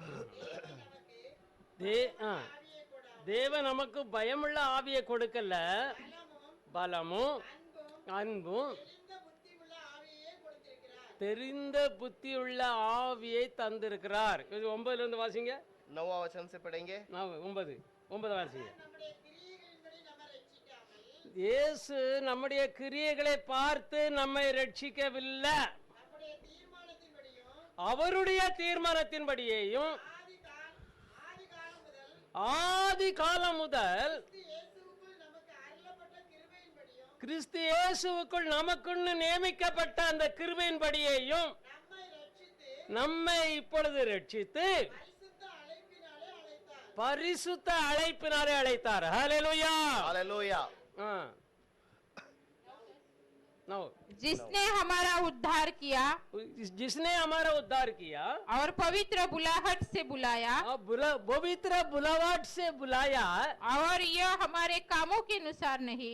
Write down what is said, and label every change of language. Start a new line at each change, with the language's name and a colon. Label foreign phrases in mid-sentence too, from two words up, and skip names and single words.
Tamil: தேவன் நமக்கு பயமுள்ள ஆவியை கொடுக்கல, பலமும் அன்பும் தெரிந்த புத்தியுள்ள ஆவியை தந்திருக்கிறார். 9 இருந்து வாசிங்க.
Hindi: 9वां वचन से पढ़ेंगे।
Tamil: 9 வாசிங்க. இயேசு நம்முடைய கிரியைகளை பார்த்து நம்மை ரட்சிக்கவில்லை, அவருடைய தீர்மானத்தின்படியேயும் ஆதி காலம் முதல் கிறிஸ்து இயேசுவுக்குள் நமக்குன்னு நியமிக்கப்பட்ட அந்த கிருபையின்படியேயும் நம்மை இப்பொழுது ரட்சித்து பரிசுத்த அழைப்பினாலே அழைத்தார். ஹல்லேலூயா.
Hindi: हालेलुया। जिसने हमारा उद्धार किया, जिसने हमारा उद्धार किया और पवित्र बुलाहट से बुलाया, पवित्र बुलाहट से बुलाया, और यह हमारे कामों के अनुसार नहीं,